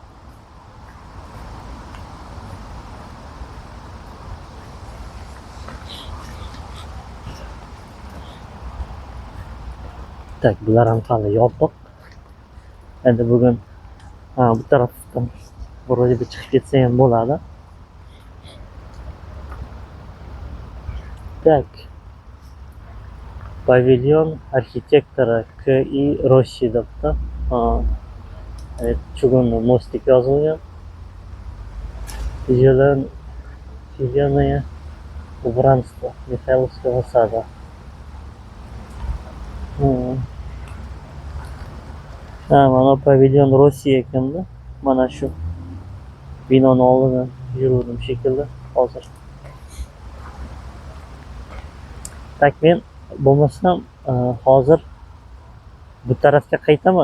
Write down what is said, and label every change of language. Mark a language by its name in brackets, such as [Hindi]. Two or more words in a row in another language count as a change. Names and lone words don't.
[Uzbek] Tak, bular ham hali yopiq. Endi bugun bu tarafdan [Russian] vроде бы [Uzbek] chiqib ketsa ham bo'ladi. [Russian] Так. [Uzbek] Pavilyon arxitektori K.I. Rossi debdi. Evet, [Russian] чугунный mostik [Uzbek] yozilgan. [Russian] Зеленое убранство Михайловского сада. [Uzbek] Mana pavilyon Rossi ekanda. Mana shu binoni oldidan yuruvdim shekilli hozir. Tak, men bo'lmasam hozir bu tarafga qaytaman.